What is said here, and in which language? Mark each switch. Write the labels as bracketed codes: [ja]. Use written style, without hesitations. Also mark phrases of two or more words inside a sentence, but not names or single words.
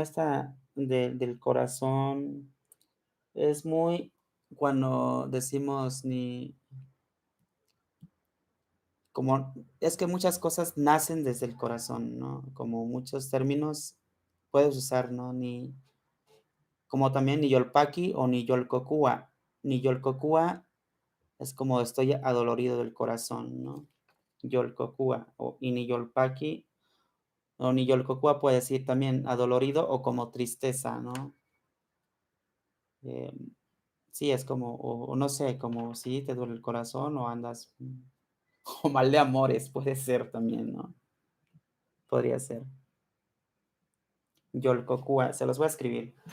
[es] Esta del corazón, es muy, cuando decimos ni, como, es que muchas cosas nacen desde el corazón, ¿no? Como muchos términos puedes usar, ¿no? Ni, como también [nah] ni yolpaki o ni yolcocúa. Ni yolcocúa [es] es como estoy adolorido del corazón, ¿no? [nah] Yolcocúa o y ni yolpaki o ni yolcocúa [es] puede decir también adolorido o como tristeza, ¿no? Eh, sí, es como, o no sé, como si te duele el corazón o andas, o mal de amores, puede ser también, ¿no? Podría ser. Yolcocúa, se los voy a escribir.